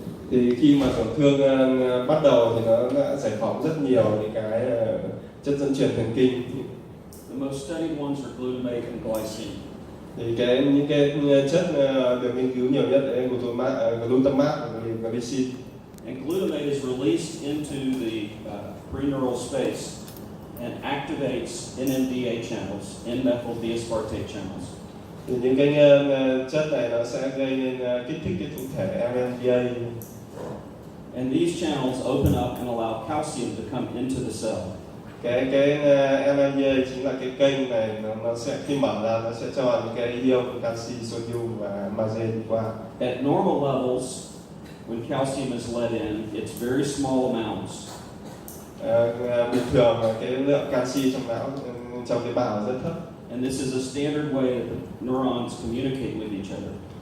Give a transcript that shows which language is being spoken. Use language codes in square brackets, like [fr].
[vi] Thì khi mà tổn thương bắt đầu thì nó đã giải phóng rất nhiều những cái chất dẫn truyền thần kinh. [en] The most studied ones are glutamate and glycine. [vi] Thì những cái chất được nghiên cứu nhiều nhất là glutamate và glycine. [en] And glutamate is released into the preneural space and activates NMDA channels, N-methyl D-aspartate channels. [vi] Thì những cái chất này nó sẽ gây nên kích thích cái thụ thể NMDA. [en] And these channels open up and allow calcium to come into the cell. [vi] Cái NMDA chính là cái kênh này, nó sẽ khi mở ra nó sẽ cho những cái ion canxi, sodium và magie đi qua. [en] At normal levels, when calcium is let in, it's very small amounts. [vi] Bình thường cái lượng canxi trong não, trong tế bào rất thấp. [en] And this is a standard way that the neurons communicate with each other.